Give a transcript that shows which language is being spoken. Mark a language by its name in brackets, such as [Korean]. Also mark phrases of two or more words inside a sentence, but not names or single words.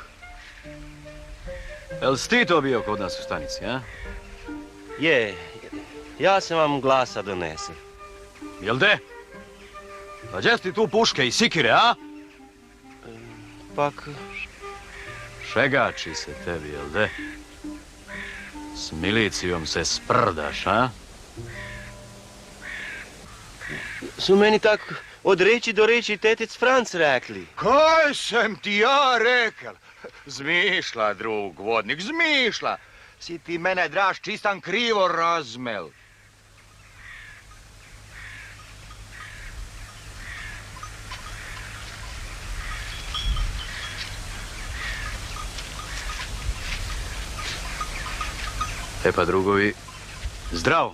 [Croatian] Jel si ti to bio kod nas u stanici, a? Je, Ja sam vam glasa donese. Jel de? A gdje ti tu puške i sikire, a? Pak... Šegači se tebi, jel de? S milicijom se sprdaš, a? Su meni tak od reči do reči tetec Franc rekli. Kaj sam ti ja rekel? Zmišlja, drug vodnik, zmišlja. Si ti mene, draž, čistan krivo razmel. E pa drugovi, zdravo.